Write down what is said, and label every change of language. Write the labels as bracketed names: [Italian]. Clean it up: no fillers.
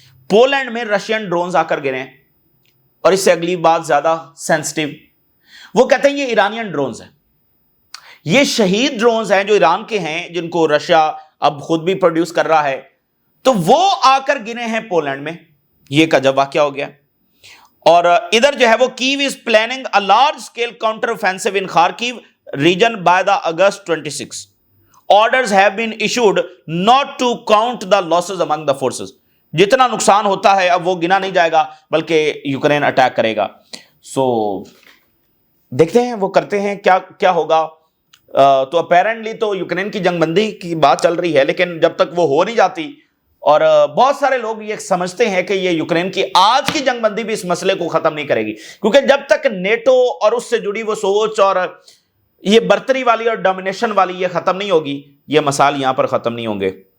[Urdu] Poland میں Russian drones آ کر گرے ہیں، اور اس سے اگلی بات زیادہ سینسٹیو، وہ کہتے ہیں یہ ایرانین ڈرونز ہیں، یہ شہید ڈرونز ہیں جو ایران کے ہیں، جن کو رشیا اب خود بھی پروڈیوس کر رہا ہے. تو وہ آ کر گرے ہیں پولینڈ میں. یہ ایک عجب واقعہ ہو گیا. اور ادھر جو ہے وہ [English] Kyiv is planning a large scale counter offensive in Kharkiv region by the August 26. Orders have been issued not to count the losses among the forces. [Urdu] جتنا نقصان ہوتا ہے اب وہ گنا نہیں جائے گا بلکہ یوکرین اٹیک کرے گا. سو دیکھتے ہیں وہ کرتے ہیں کیا ہوگا. تو اپیرنٹلی تو یوکرین کی جنگ بندی کی بات چل رہی ہے، لیکن جب تک وہ ہو نہیں جاتی، اور بہت سارے لوگ یہ سمجھتے ہیں کہ یہ یوکرین کی آج کی جنگ بندی بھی اس مسئلے کو ختم نہیں کرے گی، کیونکہ جب تک نیٹو اور اس سے جڑی وہ سوچ اور یہ برتری والی اور ڈومینیشن والی یہ ختم نہیں ہوگی، یہ مسائل یہاں پر ختم نہیں ہوں گے.